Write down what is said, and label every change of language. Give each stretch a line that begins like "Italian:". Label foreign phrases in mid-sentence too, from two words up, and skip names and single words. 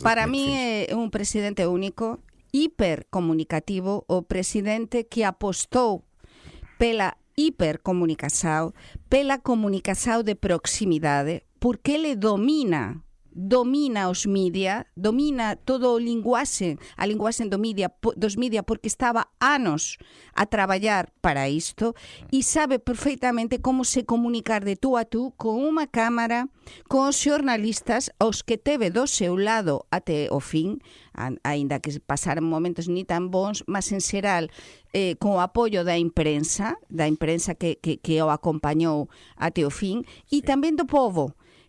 Portuguese: Para mim é um presidente único, hipercomunicativo, o presidente que apostou pela hipercomunicação, pela comunicação de proximidade, porque ele domina os
Galician: mídia, domina todo o linguaxe, a linguaxe dos mídia, porque estaba anos a traballar para isto e sabe perfeitamente como se comunicar de tú a tú con unha cámara, con os xornalistas, os que teve do seu lado até o fin, aínda que pasaran momentos ni tan bons, mas en xeral con o apoio da imprensa que o acompañou até o fin, e tamén do povo.